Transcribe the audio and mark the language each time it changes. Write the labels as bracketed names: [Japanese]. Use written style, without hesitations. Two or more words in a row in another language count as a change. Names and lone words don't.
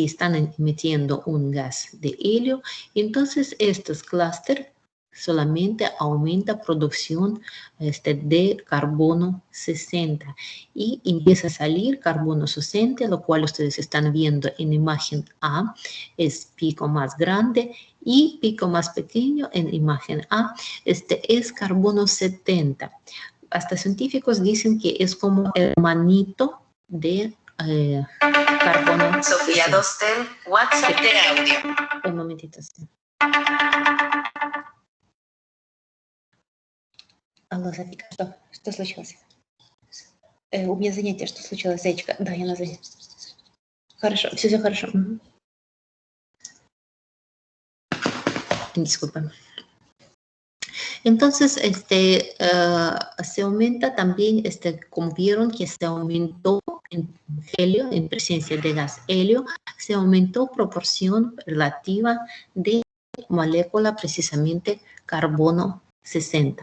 [Spanish] están emitiendo un gas de helio, entonces estos clústeres solamente aumenta producción de carbono 60 y empieza a salir carbono 60, lo cual ustedes están viendo en imagen A, es pico más grande y pico más pequeño en imagen A, es carbono 70. Hasta científicos dicen que es como el hermanito de carbono. Sofía Dostel, WhatsApp de audio. Un momentito. Sí. [Russian] Алло, Софика, что случилось? У меня занятие, что случилось, зайчка? Да, я на занятии. Хорошо, все хорошо. Угу. [Spanish] Disculpen. Entonces, se aumenta también, como vieron que se aumentó en helio, en presencia de gas helio, se aumentó proporción relativa de molécula precisamente carbono 60.